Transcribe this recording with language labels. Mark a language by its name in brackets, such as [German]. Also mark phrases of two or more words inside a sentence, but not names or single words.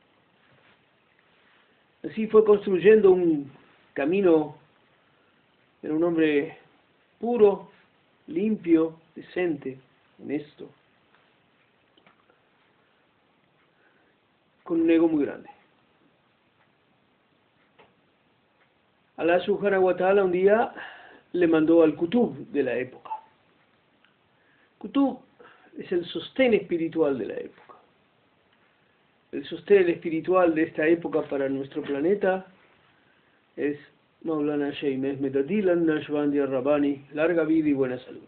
[Spanish] Así fue construyendo un camino. Era un hombre puro, limpio, decente, honesto, con un ego muy grande. [Arabic] الله سبحانه وتعالى [Spanish] un día le mandó al Kutub de la época. Kutub es el sostén espiritual de la época. El sostén espiritual de esta época para nuestro planeta es Maulana Sheikh Mehmet Adil al-Nashbandi al-Rabbani, larga vida y buena salud.